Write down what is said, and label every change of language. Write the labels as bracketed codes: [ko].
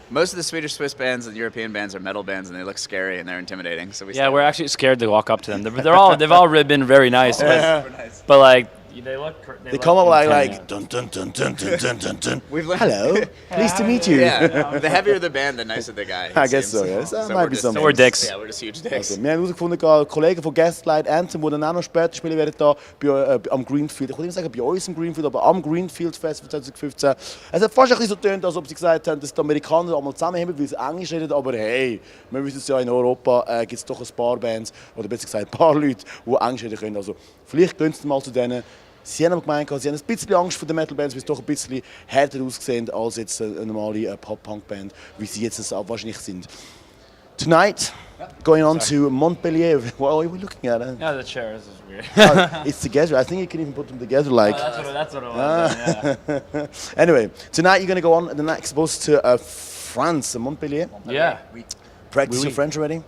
[en] Most of the Swedish Swiss bands and European bands are metal bands, and they look scary and they're intimidating. So we Yeah, we're actually scared to walk up to them. They've all been very nice, Yeah. super nice. but like They come up like dun dun dun dun dun dun dun dun. Hello, pleased to meet you. Yeah, the heavier the band, the nicer the guy. I guess so, yeah. That might be something. So we're dicks. Yeah, we're just huge dicks. [de] Also, wir haben herausgefunden, Kollegen von Gaslight Anthem, die dann auch noch später spielen werden, da am Greenfield. Ich würde nicht sagen bei uns im Greenfield, aber am Greenfield Festival 2015. Es hat fast ein bisschen so getönt, als ob sie gesagt haben, dass die Amerikaner einmal zusammenhängen, weil sie Englisch reden. Aber hey, wir wissen es ja, in Europa gibt es doch ein paar Bands, oder besser gesagt ein paar Leute, die Englisch reden können. Also vielleicht gehen sie mal zu denen. Sie haben aber gemeint, sie haben ein bisschen Angst vor den Metal-Bands, weil sie doch ein bisschen härter aussehen als jetzt eine normale Pop-Punk-Band, wie sie jetzt auch wahrscheinlich sind. [en] Tonight, going on to Montpellier. What are we looking at? Yeah, the chairs is weird. It's together. I think you can even put them together like. Oh, that's what it was. Yeah. Anyway, tonight you're going to go on the next bus to France, Montpellier. Yeah. Practice your French already?